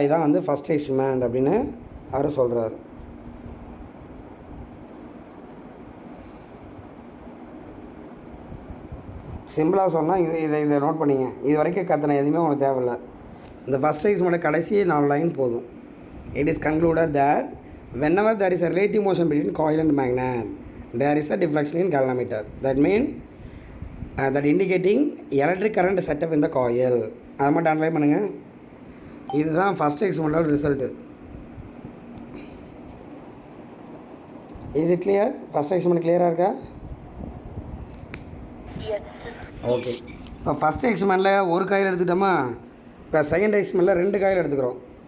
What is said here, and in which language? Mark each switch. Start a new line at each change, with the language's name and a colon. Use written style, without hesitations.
Tamil: இதுதான் வந்து first experiment அப்படின்னு அவர் சொல்கிறார். சிம்பிளாக சொன்னால் இதை நோட் பண்ணிங்க. இது வரைக்கும் கத்தனை எதுவுமே உங்களுக்கு தேவையில்லை. இந்த ஃபஸ்ட் எக்ஸ்பெரிமெண்ட் கடைசி 4 லைன் போதும்.
English: It is concluded that whenever there is a relative motion between coil and magnet, there is a deflection in galvanometer. That means that indicating electric current set up in the coil.
Tamil: அதை மட்டும் analyse பண்ணுங்கள். இதுதான் first எக்ஸ்பெரிமெண்டோட result.
English: Is it clear?
Tamil: First experiment கிளியராக இருக்கா? Okay. இப்போ first எக்ஸ்பெரிமெண்ட்டில் ஒரு coil எடுத்துக்கிட்டோமா, இப்போ second எக்ஸ்பெரிமெண்ட்டில் 2 coil எடுத்துக்கிறோம்.